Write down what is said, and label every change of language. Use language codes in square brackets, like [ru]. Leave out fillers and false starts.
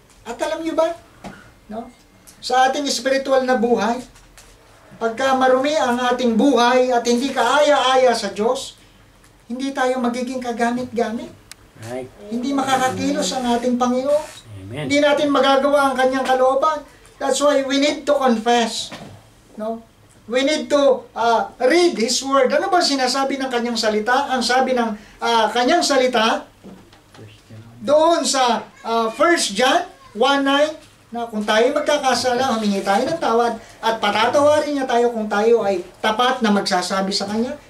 [tl] At alam nyo ba, no, sa ating spiritual na buhay, pagka marumi ang ating buhay at hindi kaaya-aya sa Diyos, hindi tayo magiging kagamit-gamit. Right. Hindi makakakilos ang ating Panginoon. Amen. Hindi natin magagawa ang kanyang kalooban. [en] That's why we need to confess. No? We need to read His Word. [tl] Ano ba sinasabi ng kanyang salita? Ang sabi ng kanyang salita doon sa 1 John 1:9 na kung tayo magkakasala, humingi tayo ng tawad at patatawarin niya tayo kung tayo ay tapat na magsasabi sa kanya.